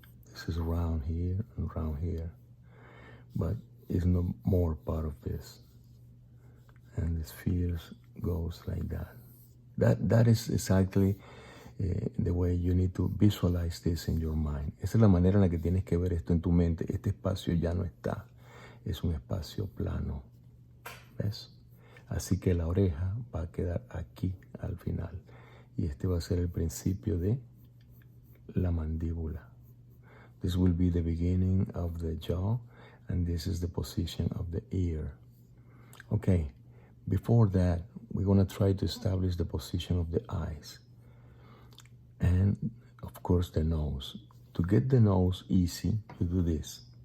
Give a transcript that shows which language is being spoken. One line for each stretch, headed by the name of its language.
English: This is around here and around here. But it's no more part of this. And the sphere goes like that. That is exactly the way you need to visualize this in your mind.
Spanish: Esa es la manera en la que tienes que ver esto en tu mente. Este espacio ya no está. Es un espacio plano. ¿Ves? Así que la oreja va a quedar aquí al final. Y este va a ser el principio de la mandíbula.
English: This will be the beginning of the jaw, and this is the position of the ear. Okay, before that, we're going to try to establish the position of the eyes. And, of course, the nose. To get the nose easy, you do this.